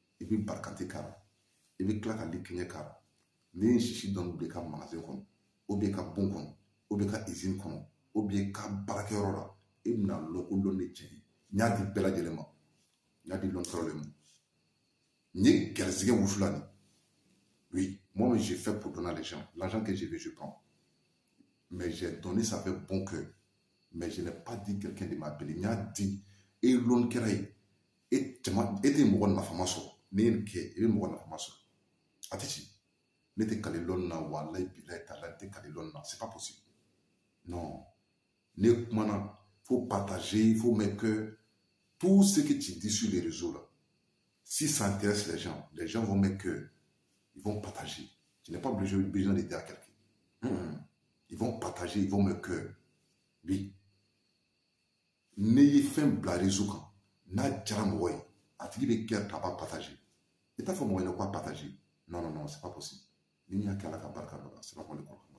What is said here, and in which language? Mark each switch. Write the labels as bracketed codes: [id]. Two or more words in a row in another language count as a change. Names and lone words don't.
[bm] i bɛ barikante k'a la i bɛ tila ka likɛɲɛ k'a la n'i ye sisi dɔɔni bila i ka magasin kɔnɔ i ka bon kɔnɔ i ka izini kɔnɔ i ka baarakɛyɔrɔ la i bɛna lɔn ko lɔn de tiɲɛ n y'a di bɛɛ lajɛlen ma n y'a di lɔn tɔrɔlen ma n ye garizigɛ wusula nin [fr] oui moi j'ai fait pour donner à les gens l'argent que j'ai vu je prends mais j'ai donné ça avec bon cœur mais je n'ai pas dit quelqu'un de m'appeler [bm] n y'a di e lɔn kɛra ye e tɛ mɔgɔ nafama sɔrɔ ne ye nin kɛ i bɛ mɔgɔ nafama sɔrɔ a tɛ ci ne tɛ kale lɔn na [ar] والله بالله تالله [bm] n tɛ kale lɔn [fr] na c'est pas possible non [bm] ne kumana [fr] faut partager il faut mettre que tout ce que tu dis sur les réseaux là si ça intéresse les gens vont mettre que ils vont partager tu n'es pas besoin de dire à quelqu'un ils vont partager ils vont mettre que oui [bm] ne ye fɛn bila réseau kan n'a diyara mɔgɔ ye a tigi bɛ kɛ a b'a partager [fr] i t'a fɔ mɔgɔ ɲɛna ko a partager non c'est pas possible [bm] ni y'a kɛ ala ka barika dɔ la [fr] c'est pas qu'on le